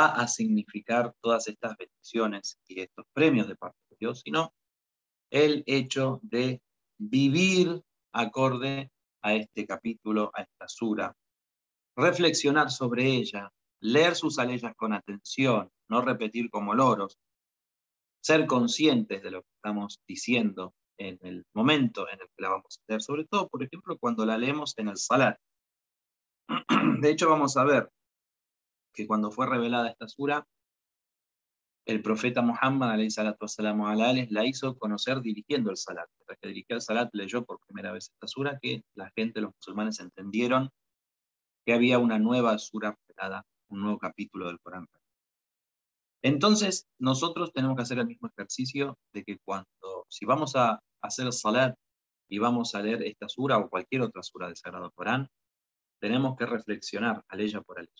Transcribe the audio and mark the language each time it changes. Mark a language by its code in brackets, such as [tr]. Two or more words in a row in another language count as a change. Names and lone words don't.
[es] a significar todas estas bendiciones y estos premios de parte de Dios, sino el hecho de vivir acorde a este capítulo, a esta sura, reflexionar sobre ella, leer sus aleyas con atención, no repetir como loros, ser conscientes de lo que estamos diciendo en el momento en el que la vamos a leer, sobre todo, por ejemplo, cuando la leemos en el salat. De hecho, vamos a ver que cuando fue revelada esta sura, el profeta Muhammad, [ar] عليه الصلاة والسلام على آله, [es] la hizo conocer dirigiendo el salat. Mientras que dirigía el salat, leyó por primera vez esta sura, que la gente, los musulmanes, entendieron que había una nueva sura revelada, un nuevo capítulo del Corán. Entonces, nosotros tenemos que hacer el mismo ejercicio de que si vamos a hacer el salat y vamos a leer esta sura o cualquier otra sura del Sagrado Corán, tenemos que reflexionar aleya por aleya.